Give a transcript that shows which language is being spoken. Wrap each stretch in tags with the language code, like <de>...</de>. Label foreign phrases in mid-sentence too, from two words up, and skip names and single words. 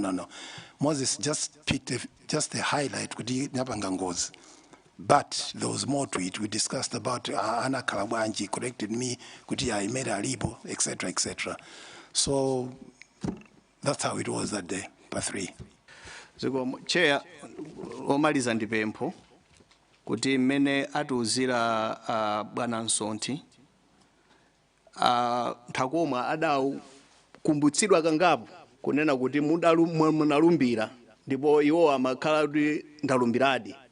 <en>Moses just picked just a highlight. But there was more to it. We discussed about Anna Kalabanji corrected me, Kuti I made a libo, etc., etc. So that's how it was that day, part 3. So, Chair,</en> <ny>omaliza ndipempho kuti mmene atiuzira bwana Nsonte Ntakoma adakumbutsidwa kangapo kunena kuti munalumbira ndipo iwo amakhala kuti ndalumbiradi.</ny>